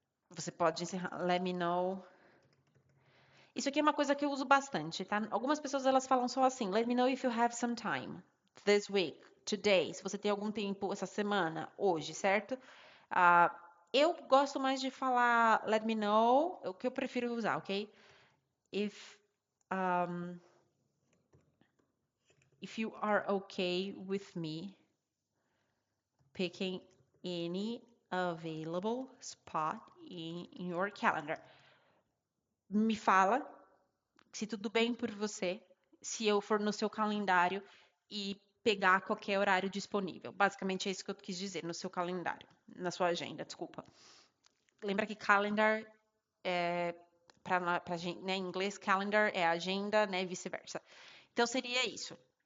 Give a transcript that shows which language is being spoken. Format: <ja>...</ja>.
<pt>Você pode encerrar.</pt> <en>Let me know.</en> <pt>Isso aqui é uma coisa que eu uso bastante, tá? Algumas pessoas elas falam só assim:</pt> <en>Let me know if you have some time this week, today.</en> <pt>Se você tem algum tempo essa semana, hoje, certo? Eu gosto mais de falar</pt> <en>Let me know,</en> <pt>o que eu prefiro usar, ok?</pt> <en>If um, if you are okay with me picking any available spot in your calendar.</en> <pt>Me fala se tudo bem por você, se eu for no seu calendário e pegar qualquer horário disponível. Basicamente é isso que eu quis dizer, no seu calendário, na sua agenda, desculpa. Lembra que calendar é para gente, né, em inglês calendar é agenda, né, e vice-versa. Então seria isso.</pt>